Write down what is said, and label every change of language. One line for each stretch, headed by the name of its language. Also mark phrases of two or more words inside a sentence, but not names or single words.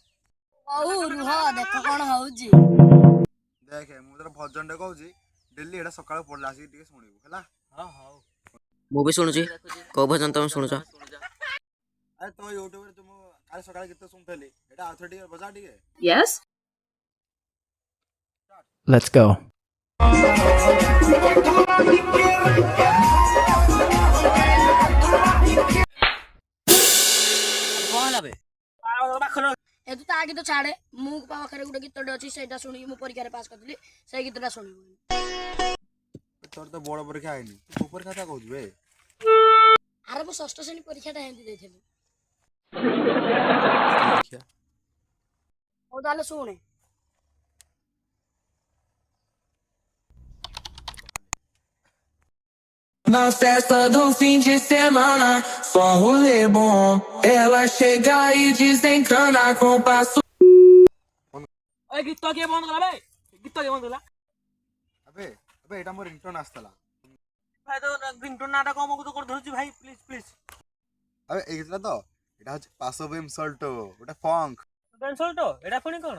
Odia: ହଉ ରୁହ ଦେଖ କଣ ହଉଛି। ଦେଖେ ମୁଁ ତୋର ଭଜନଟେ କହୁଛି, ଡେଲି ଏଇଟା ସକାଳୁ ପଢିଲା ଆସିକି ଟିକେ ଶୁଣିବୁ ହେଲା। ହଁ ହଉ। ମୁଁ ବି ଶୁଣୁଛି। କୋଉ ଭଜନ ତମେ ଶୁଣୁଛ? ଆରେ ତମ ୟୁଟ୍ୟୁବରେ ତୁ ମୁଁ କାଲି ସକାଳେ ଗୀତ ଶୁଣୁଥିଲି, ଏଇଟା ଆଉଥରେ ଟିକେ ବଜା ଟିକେ।
English: Yes? Let's go.
Odia: କଣ ହେଲା ବେ? ପାଖରେ ଏ ତୁ ତା ଗୀତ ଛାଡେ, ମୁଁ ପାଖରେ ଗୋଟେ ଗୀତଟେ ଅଛି ସେଇଟା ଶୁଣିକି ମୁଁ ପରୀକ୍ଷାରେ ପାସ୍ କରିଥିଲି, ସେଇ ଗୀତଟା ଶୁଣିବୁ। ତୋର ତ ବୋର୍ଡ ପରୀକ୍ଷା ହେଇନି, ତୁ କୋଉ ପରୀକ୍ଷା କଥା କହୁଛୁ ବେ? ଆରେ ମୁଁ ଷଷ୍ଠ ଶ୍ରେଣୀ ପରୀକ୍ଷାଟା ଏମିତି ଦେଇଥିଲି। ଦେଖିଆ ହଉ ତାହେଲେ ଶୁଣେ।
Portuguese: Na festa do fim de semana, só um rolê bom. Ela chega e desencana com passo.
Odia: ଏ ଗୀତ କିଏ ବନ୍ଦ କଲା ବେ? ଗୀତ କିଏ ବନ୍ଦ କଲା? ଆବେ ଆବେ ଏଇଟା ମୋର ରିଂଟୋନ୍ ଆସିଥିଲା। ଭାଇ ତ ରିଂଟୋନ୍ ନାଁଟା କଣ ମୁଁ ତ କରି ଧରୁଛି ଭାଇ
English: please please.
Odia: ଆବେ ଏଇ ଗୀତଟା ତ ଏଇଟା ହଉଛି ପାସୋ ବିମ୍ ସଲ୍ଟୋ, ଗୋଟେ ଫଙ୍କ। ଟେନସନ୍ ଏଟା ପୁଣି କଣ?